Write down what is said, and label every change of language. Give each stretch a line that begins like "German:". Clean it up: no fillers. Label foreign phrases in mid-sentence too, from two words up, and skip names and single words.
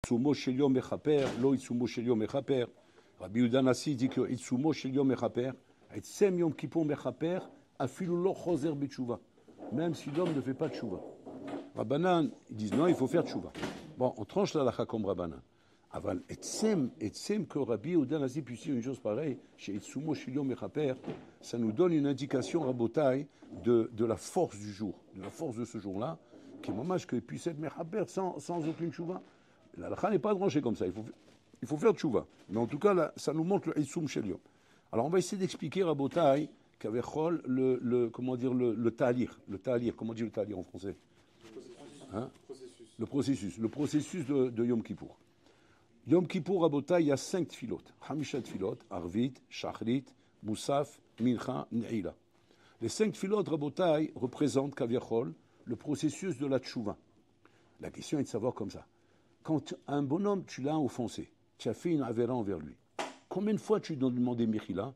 Hebrew: עיצומו של יום מכפר, לא עיצומו של יום מכפר. Rabbi Yehuda Nassi
French: dit que
Hebrew: עיצומו של יום מכפר, עצם יום כיפור מכפר, אפילו לא חוזר בתשובה.
French: Même si l'homme ne fait pas de tshuva. Rabbanan, ils disent non, il faut faire tshuva. Bon, on tranche la halakha comme Rabbanan.
Hebrew: אבל עצם
French: que Rabbi Yehuda Nassi puisse dire une chose pareille, chez
Hebrew: עיצומו של יום מכפר,
French: ça nous donne une indication, Rabotai, de la force du jour, de la force de ce jour-là, qui est dommage qu'il puisse être mechaper sans aucune tshuva. La halakha n'est pas tranchée comme ça, il faut faire tshuva. Mais en tout cas, là, ça nous montre le
Hebrew: עיצום של יום.
French: Alors on va essayer d'expliquer, Rabotai, qu'avec Chol, comment dire, le talir, comment dire le talir en français? Le processus de Yom Kippour. Yom Kippour, Rabotai, il y a 5 tfilotes.
Hebrew: חמישה תפילות, ערבית, שחרית, מוסף, מנחה, נעילה.
French: Les 5 tfilotes, Rabotai, représentent, Kaviachol, le processus de la tchouva. La question est de savoir comme ça. Quand un bonhomme, tu l'as offensé, tu as fait une avéra envers lui, combien de fois tu dois demander Mechila?